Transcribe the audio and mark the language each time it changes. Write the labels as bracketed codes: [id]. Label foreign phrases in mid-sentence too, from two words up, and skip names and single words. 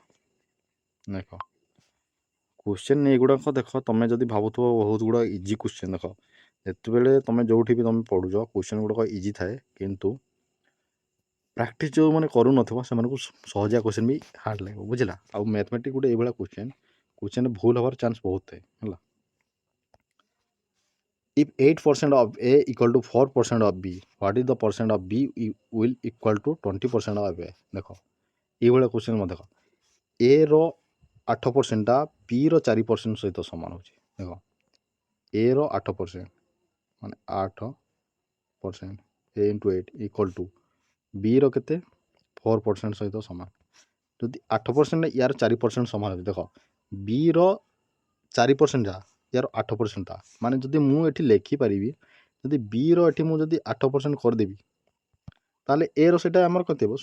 [or] ଦେଖ କ୍ୱେଶ୍ଚନ୍ ଏଗୁଡ଼ାକ ଦେଖ, ତୁମେ ଯଦି ଭାବୁଥିବ ବହୁତ ଗୁଡ଼ା [en] easy question, [or] ଦେଖ ଯେତେବେଳେ ତୁମେ ଯେଉଁଠି ବି ତୁମେ ପଢ଼ୁଛ କ୍ୱେଶ୍ଚନ୍ ଗୁଡ଼ାକ ଇଜି ଥାଏ, କିନ୍ତୁ ପ୍ରାକ୍ଟିସ୍ ଯେଉଁମାନେ କରୁନଥିବ ସେମାନଙ୍କୁ ସହଜିଆ କ୍ୱେଶ୍ଚନ୍ ବି ହାର୍ଡ଼ ଲାଗିବ। ବୁଝିଲା? ଆଉ ମ୍ୟାଥମେଟିକ୍ ଗୋଟେ ଏଇଭଳିଆ କ୍ୱେଶ୍ଚନ୍ ଭୁଲ ହେବାର ଚାନ୍ସ ବହୁତ ଥାଏ ହେଲା। [en] If 8% of A equal to 4% of B, what is the percent of B will equal to 20% of A? [or] ଦେଖ ଏଇଭଳିଆ କ୍ୱେଶ୍ଚନ୍ ମଧ୍ୟ ଦେଖ, A ର 8%ଟା B ର 4% ସହିତ ସମାନ ହେଉଛି। ଦେଖ A ର 8% ମାନେ [en] 8% A into 8 equal to B [or] ର କେତେ? 4% ସହିତ ସମାନ। ଯଦି 8% ୟାର 4% ସମାନ ହେଉଛି, ଦେଖ B ର 4% ଯାହା ୟାର 8% ତା, ମାନେ ଯଦି ମୁଁ ଏଠି ଲେଖିପାରିବି, ଯଦି B ର ଏଠି ମୁଁ ଯଦି 8% କରିଦେବି, ତାହେଲେ A ର ସେଇଟା ଆମର କେତେ ହେବ?